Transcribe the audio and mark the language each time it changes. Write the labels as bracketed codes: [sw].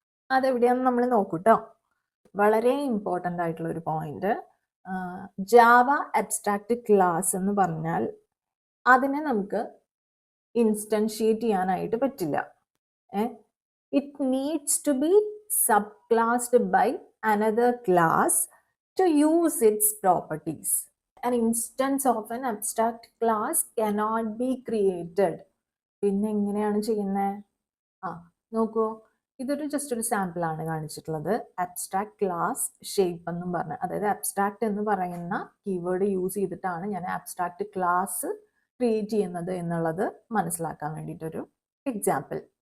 [ml] അതെവിടെയാണെന്ന് നമ്മൾ നോക്കൂട്ടോ. വളരെ ഇമ്പോർട്ടൻ്റ് ആയിട്ടുള്ള ഒരു പോയിന്റ്, ജാവ അബ്സ്ട്രാക്റ്റ് ക്ലാസ് എന്ന് പറഞ്ഞാൽ അതിനെ നമുക്ക് ഇൻസ്റ്റൻഷിയേറ്റ് ചെയ്യാനായിട്ട് പറ്റില്ല. [en] It needs to be subclassed by another class to use its properties. An instance of an abstract class cannot be created. [ml] പിന്നെ എങ്ങനെയാണ് ചെയ്യുന്നത്? നോക്കൂ, ഇതൊരു ജസ്റ്റ് ഒരു സാമ്പിൾ ആണ് കാണിച്ചിട്ടുള്ളത്. അബ്സ്ട്രാക്ട് ക്ലാസ് ഷേപ്പ് എന്നും പറഞ്ഞ്, അതായത് അബ്സ്ട്രാക്ട് എന്ന് പറയുന്ന കീവേഡ് യൂസ് ചെയ്തിട്ടാണ് ഞാൻ അബ്സ്ട്രാക്ട് ക്ലാസ് ക്രിയേറ്റ് ചെയ്യുന്നത് എന്നുള്ളത് മനസ്സിലാക്കാൻ വേണ്ടിയിട്ടൊരു എക്സാമ്പിൾ.